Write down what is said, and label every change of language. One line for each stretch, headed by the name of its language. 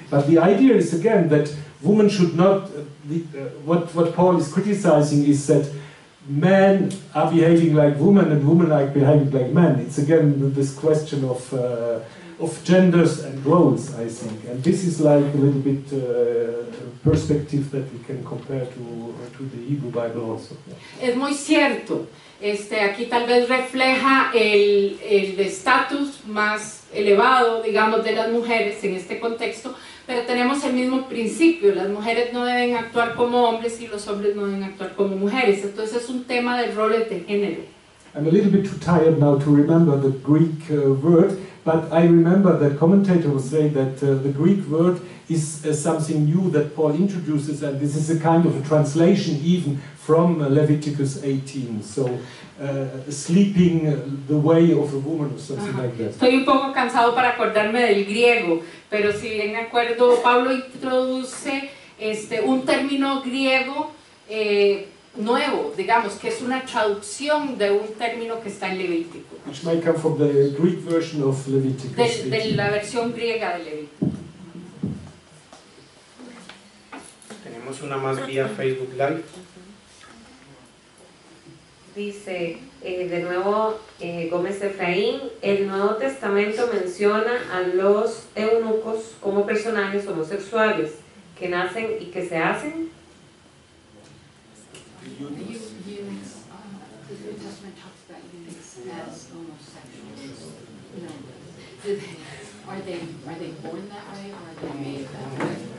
English: But the idea is, again, that women should not, what Paul is criticizing is that men are behaving like women and women are behaving like men. It's again this question of genders and roles, I think. And this is like a little bit perspective that we can compare to the Hebrew Bible also.
Spanish: Es muy cierto. Aquí tal vez refleja el estatus más elevado, digamos, de las mujeres en este contexto, pero tenemos el mismo principio: las mujeres no deben actuar como hombres y los hombres no deben actuar como mujeres. Entonces es un tema de roles de género.
English: I'm a little bit too tired now to remember the Greek word, but I remember that commentator was saying that the Greek word is something new that Paul introduces, and this is a kind of a translation even from Leviticus 18. So sleeping the way of a woman or something like that.
Spanish: Estoy un poco cansado para acordarme del griego, pero si bien me acuerdo, Pablo introduce un término griego nuevo, digamos, que es una traducción de un término que está en Levítico.
English: Which might come from the Greek version of Leviticus.
Spanish: De la versión griega de Levítico. Tenemos una más vía Facebook Live. Dice, de nuevo, Gómez Efraín, el Nuevo Testamento menciona a los eunucos como personajes homosexuales que nacen y que se hacen.
English: eunuchs, the New Testament talks about eunuchs as homosexuals. You know, are they born that way, or are they made that way?